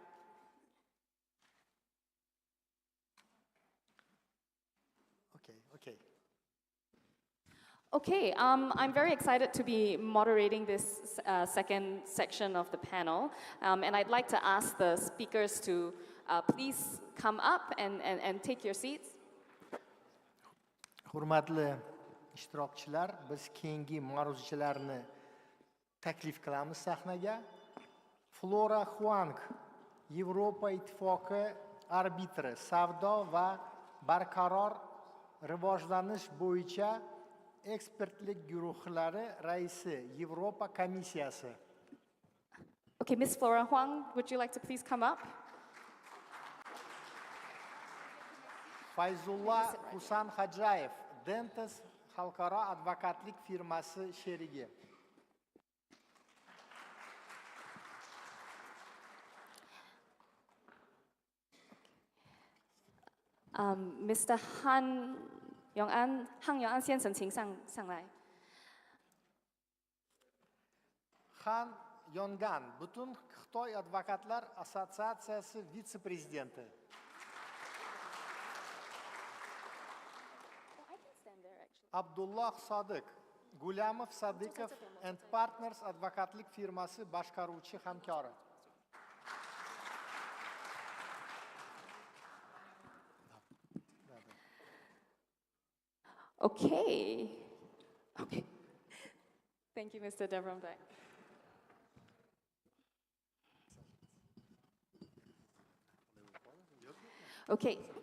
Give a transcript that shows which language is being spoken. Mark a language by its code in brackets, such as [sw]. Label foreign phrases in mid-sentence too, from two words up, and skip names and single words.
[en] Okay. Okay, I'm very excited to be moderating this second section of the panel, and I'd like to ask the speakers to please come up and take your seats. [uz] Hurmatli ishtirokchilar, biz keyingi ma'ruzachilarni taklif qilamiz sahnaga. Flora Huang, Yevropa Ittifoqi arbitri, savdo va barqaror rivojlanish bo'yicha ekspertlik guruhlari raisi, Yevropa komissiyasi. [en] Okay, Ms. Flora Huang, would you like to please come up? [uz] Fayzulla Husan Hajayev, Dentes Xalqaro advokatlik firmasi sherigi. [en] Mr. [zh] Han Yong'an 先生，请上来。 [uz] Han Yong'an, Butun Xitoy advokatlar assotsiatsiyasi vitse-prezidenti. Abdullah Sodiq, Gulamov Sadiqov and Partners advokatlik firmasi boshqaruvchi hamkori. [en] Okay. Thank you, Mr. Davronbek. Okay.